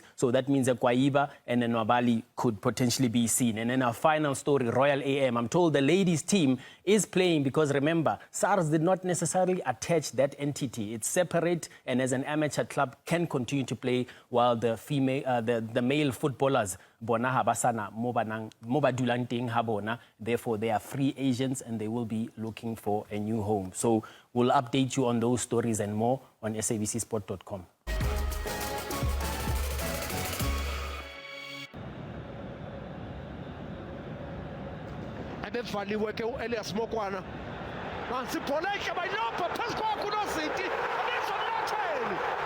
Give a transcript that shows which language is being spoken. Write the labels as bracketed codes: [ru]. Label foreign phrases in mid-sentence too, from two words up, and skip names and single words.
[en] So that means that Kwaiba and Nwabali could potentially be seen. And then our final story, Royal AM. I'm told the ladies team is playing because, remember, SARS did not necessarily attach that entity. It's separate, and as an amateur club can continue to play while the male footballers [st] bona ha ba sana mo ba dulang teng ha bona, [en] therefore they are free agents and they will be looking for a new home. So we'll update you on those stories and more on sabcsport.com. [zu] Ebevaliwe ke uElias Mokwena. Nansi ibhola ehle bayilopha phezu kwakho uNositi. Abezomlatheni.